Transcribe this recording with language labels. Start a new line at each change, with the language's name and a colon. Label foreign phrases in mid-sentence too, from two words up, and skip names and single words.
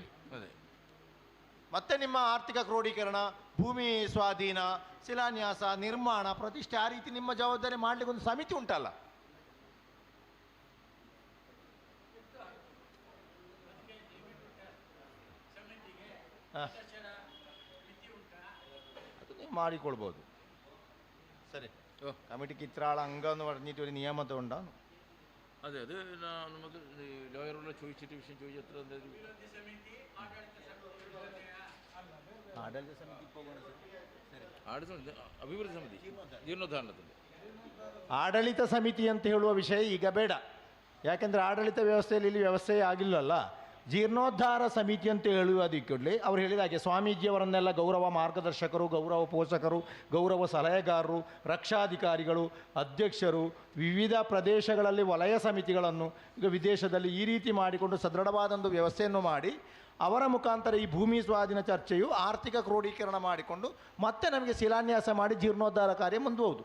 Kannada: ಮತ್ತೆ ನಿಮ್ಮ ಆರ್ಥಿಕ ಕ್ರೋಢೀಕರಣ, ಭೂಮಿ ಸ್ವಾಧೀನ, ಶಿಲಾನ್ಯಾಸ, ನಿರ್ಮಾಣ, ಪ್ರತಿಷ್ಠೆ, ಆ ರೀತಿ ನಿಮ್ಮ ಜವಾಬ್ದಾರಿ ಮಾಡಲಿಕ್ಕೆ ಒಂದು ಸಮಿತಿ ಉಂಟಲ್ಲ. അത് ನೀವು ಮಾಡಿಕೊಳ್ಬೋದು.
Malayalam: സരി, കമ്മിറ്റി ഇത്ര ആൾ അംഗം പറഞ്ഞിട്ട് ഒരു നിയമത്തെ ഉണ്ടാകും. അതെ, അത് നമുക്ക് ലോയറോട് ചോദിച്ചിട്ട് വിഷയം ചോദിച്ചത്ര
Kannada: ಅಭಿವೃದ್ಧಿ ಸಮಿತಿ ಜೀರ್ಣೋದ್ಧಾರಣದಲ್ಲಿ ಆಡಳಿತ ಸಮಿತಿ ಅಂತ ಹೇಳುವ ವಿಷಯ ಈಗ ಬೇಡ. ಯಾಕೆಂದರೆ ಆಡಳಿತ ವ್ಯವಸ್ಥೆಯಲ್ಲಿ ಇಲ್ಲಿ ವ್ಯವಸ್ಥೆ ಆಗಿಲ್ಲಲ್ಲ. ಜೀರ್ಣೋದ್ಧಾರ ಸಮಿತಿ ಅಂತ ಹೇಳುವುದಕ್ಕೆ ಅವ್ರು ಹೇಳಿದ ಹಾಗೆ ಸ್ವಾಮೀಜಿಯವರನ್ನೆಲ್ಲ ಗೌರವ ಮಾರ್ಗದರ್ಶಕರು, ಗೌರವ ಪೋಷಕರು, ಗೌರವ ಸಲಹೆಗಾರರು, ರಕ್ಷಾಧಿಕಾರಿಗಳು, ಅಧ್ಯಕ್ಷರು, ವಿವಿಧ ಪ್ರದೇಶಗಳಲ್ಲಿ ವಲಯ ಸಮಿತಿಗಳನ್ನು ಈಗ ವಿದೇಶದಲ್ಲಿ ಈ ರೀತಿ ಮಾಡಿಕೊಂಡು ಸದೃಢವಾದೊಂದು ವ್ಯವಸ್ಥೆಯನ್ನು ಮಾಡಿ ಅವರ ಮುಖಾಂತರ ಈ ಭೂಮಿ ಸ್ವಾಧೀನ ಚರ್ಚೆಯು ಆರ್ಥಿಕ ಕ್ರೋಢೀಕರಣ ಮಾಡಿಕೊಂಡು ಮತ್ತೆ ನಮಗೆ ಶಿಲಾನ್ಯಾಸ ಮಾಡಿ ಜೀರ್ಣೋದ್ಧಾರ ಕಾರ್ಯ ಮುಂದುವವುದು.